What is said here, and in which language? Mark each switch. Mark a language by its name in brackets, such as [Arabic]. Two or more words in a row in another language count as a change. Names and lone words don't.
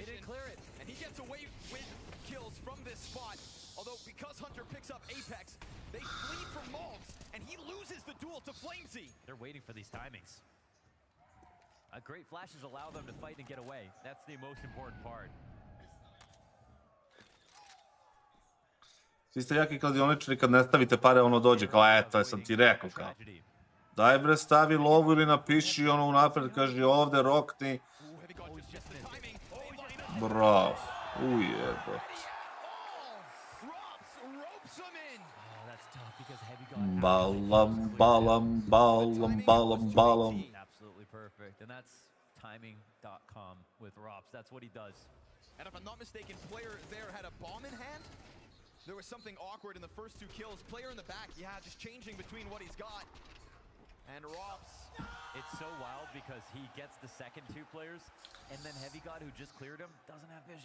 [English] They didn't clear it. And he gets away with kills from this spot. Although because Hunter picks up Apex, they flee from Malbs, and he loses the duel to Flamesy. They're waiting for these timings. Great flashes allow them to fight and get away. That's the most important part. [Serbian] Svi ste jaki kladioničari kad ne stavite pare, ono dođe kao, eto, sam ti rekao kao. Daj bre, stavi lovu ili napiši ono unapred, kaži ovde, rokni. Bravo, ujebo. Balam, balam, balam, balam, balam. [English] Absolutely perfect, and that's timing.com with Rops. That's what he does. And if I'm not mistaken, player there had a bomb in hand. There was something awkward in the first two kills. Player in the back, yeah, just changing between what he's got. And Rops. It's so wild because he gets the second two players, and then Heavy God, who just cleared him, doesn't have vision.